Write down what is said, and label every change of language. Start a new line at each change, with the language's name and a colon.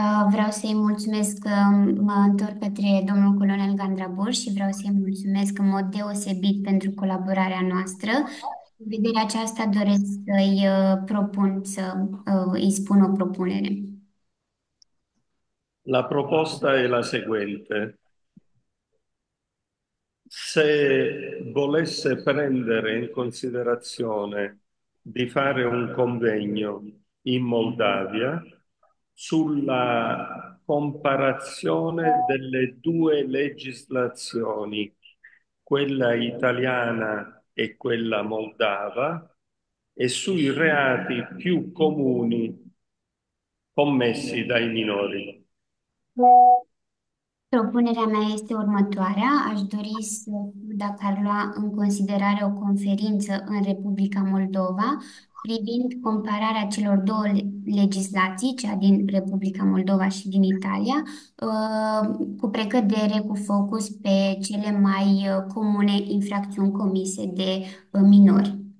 Romanian: Vreau să-i mulțumesc că mă întorc către domnul colonel Gandrabur și vreau să-i mulțumesc în mod deosebit pentru colaborarea noastră. În vederea aceasta doresc să-i propun să îi spun o propunere.
Italian: La proposta è la seguente. Se volesse prendere in considerazione di fare un convegno in Moldavia sulla comparazione delle due legislazioni, quella italiana e quella moldava, e sui reati più comuni commessi dai minori.
Romanian: Propunerea mea este următoarea. Aș dori să dacă ar lua în considerare o conferință în Republica Moldova privind compararea celor două legislații, cea din Republica Moldova și din Italia, cu precădere, cu focus pe cele mai comune infracțiuni comise de minori.